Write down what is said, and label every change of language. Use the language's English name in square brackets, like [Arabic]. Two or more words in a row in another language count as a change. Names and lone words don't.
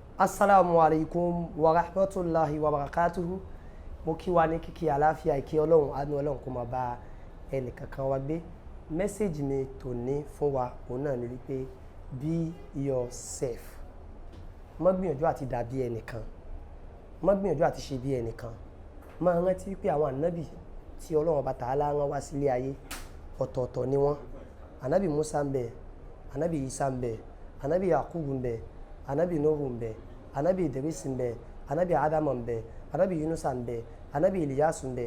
[Arabic] السلام عليكم ورحمة الله وبركاته. [Yoruba] Mo kí wa ní kíkí àlàáfíà ìkí Ọlọ́run àánú Ọlọ́run kó máa bá ẹnì kankan wa gbé. Message mi tòní fún wa òun náà ni wípé [English] be yourself. [Yoruba] Má gbìyànjú àti dàbí ẹnìkan. Má gbìyànjú àti ṣe bí ẹnìkan. Má rántí wípé àwọn ànábì tí Ọlọ́run bá Ta'ala rán wá sílé ayé ọ̀tọ̀ọ̀tọ̀ ni wọ́n. Ànábì Musa ń bẹ, ànábì Isa ń bẹ, ànábì Yakubu ń bẹ, ànábì Nuhu ń bẹ, ànábì Idris ń bẹ, ànábì Adam ń bẹ, ànábì Yunusa ń bẹ, ànábì Eliyasu ń bẹ.